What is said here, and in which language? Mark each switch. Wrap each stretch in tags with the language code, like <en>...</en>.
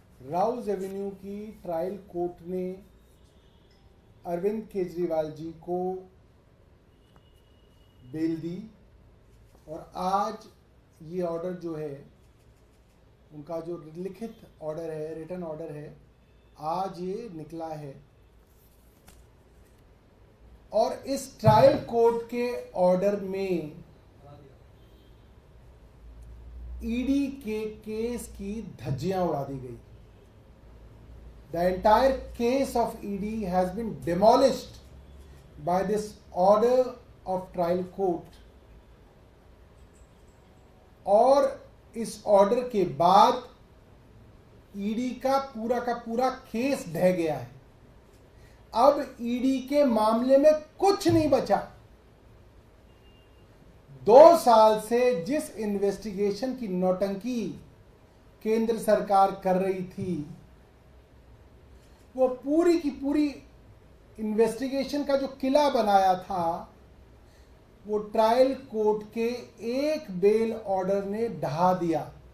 <hi>Rouse Avenue की trial court ने अरविंद केजरीवाल जी को बेल दी और आज ये ऑर्डर जो है, उनका जो लिखित ऑर्डर है, रिटन ऑर्डर है, आज ये निकला है। और इस ट्रायल कोर्ट के ऑर्डर में ईडी के केस की धज्जियां उड़ा दी गई।</hi> <en>The entire case of ED has been demolished by this order of trial court।</en> <hi>और इस ऑर्डर के बाद ईडी का पूरा केस ढह गया है। अब ईडी के मामले में कुछ नहीं बचा। 2 साल से जिस इन्वेस्टिगेशन की नौटंकी केंद्र सरकार कर रही थी, वो पूरी की पूरी इन्वेस्टिगेशन का जो किला बनाया था, वो ट्रायल कोर्ट के एक बेल ऑर्डर ने ढहा दिया।</hi>